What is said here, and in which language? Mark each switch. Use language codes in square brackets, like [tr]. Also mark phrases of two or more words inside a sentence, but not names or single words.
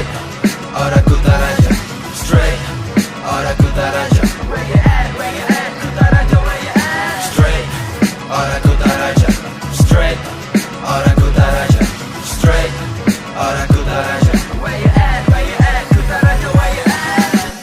[jv] Ora Kutaraja, straight. Ora Kutaraja, [en] where you at, where you at, Kutaraja, where you at, straight. [jv] Ora Kutaraja, straight. Ora Kutaraja, straight. Ora Kutaraja, [en] where you at, where you at, Kutaraja, where you at.